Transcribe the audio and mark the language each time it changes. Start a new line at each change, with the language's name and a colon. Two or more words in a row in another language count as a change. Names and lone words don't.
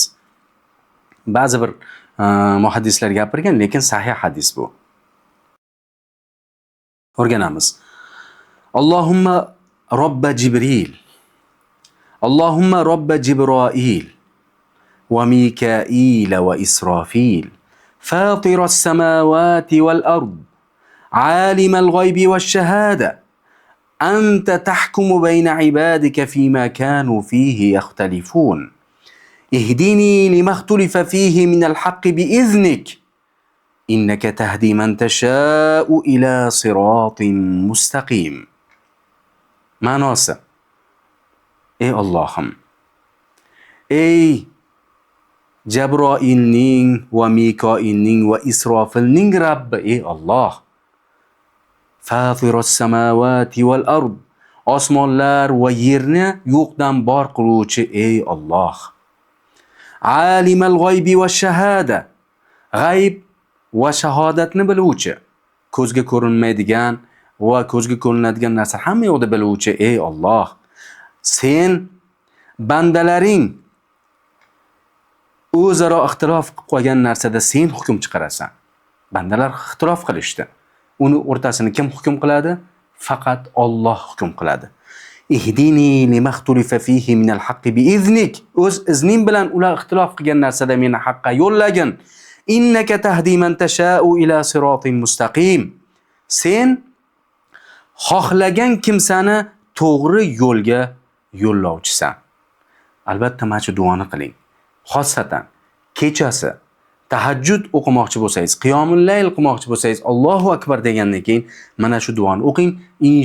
Uzbek: Ba'zi bir muhaddislar gapirgan, lekin sahih hadis bu.
Arabic: O'rganamiz. اللهم رب جبريل اللهم رب جبرائيل وميكائيل و إسرافيل فاطر السماوات والأرض عالم الغيب والشهادة أنت تحكم بين عبادك فيما كانوا فيه يختلفون اهدني لما اختلف فيه من الحق بإذنك إنك تهدي من تشاء إلى صراط مستقيم.
Uzbek: Ma'nosi: ey Allohim, ey Jabroilning va Mikoilning va Isrofilning Rabbi, ey Alloh,
Arabic: فاطر السماوات والأرض,
Uzbek: osmonlar va yerni yo'qdan bor qiluvchi, ey Alloh.
Arabic: عالم الغيب والشهادة,
Uzbek: g'ayb va shahodatni biluvchi, ko'zga ko'rinmaydigan va ko'zga ko'rinadigan narsa hamma yo'qda biluvchi, ey Alloh. Sen bandalaring o'zaro ixtilof qilib qolgan narsada sen hukm chiqarasan. Bandalar ixtilof qilishdi. Uni o'rtasini kim hukm qiladi? Faqat Alloh hukm qiladi.
Arabic: اهدني لما اختلف فيه من الحق بإذنك,
Uzbek: o'z izning bilan ular ixtilof qilgan narsada meni haqqa yo'llagin.
Arabic: إنك تهدي من تشاء إلى صراط مستقيم.
Uzbek: Sen xohlagan kimsani to'g'ri yo'lga yo'llovchisan. Albatta mana shu duoni qiling. Xossatan kechasi tahajjud o'qimoqchi bo'lsangiz,
Arabic: قيام الليل
Uzbek: qilmoqchi bo'lsangiz,
Arabic: الله أكبر
Uzbek: degandan keyin mana shu duoni o'qing.